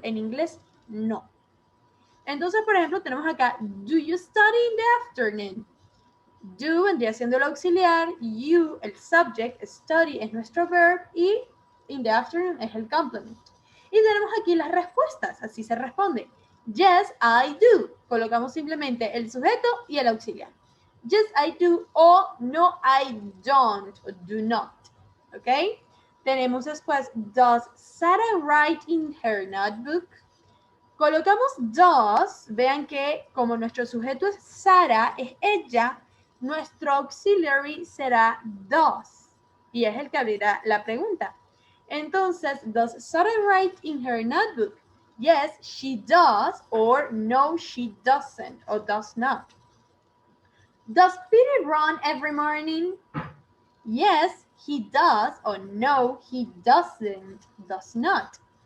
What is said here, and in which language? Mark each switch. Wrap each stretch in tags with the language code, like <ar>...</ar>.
<es>En inglés, no. Entonces, por ejemplo, tenemos acá,</es> <en>do you study in the afternoon?</en> <es>Do vendría siendo el auxiliar, you, el subject, study es nuestro verb y in the afternoon es el complement. Y tenemos aquí las respuestas, así se responde.</es> <en>Yes, I do.</en> <es>Colocamos simplemente el sujeto y el auxiliar.</es> <en>Yes, I do o no, I don't o do not. ¿Ok?</en> <es>Tenemos después,</es> <en>does Sarah write in her notebook?</en> <es>Colocamos does, vean que como nuestro sujeto es Sara, es ella, nuestro auxiliary será does. Y es el que abrirá la pregunta.</es> <en>Entonces, does Sara write in her notebook? Yes, she does, or no, she doesn't, or does not. Does Peter run every morning? Yes, he does, or no, he doesn't, does not.</en>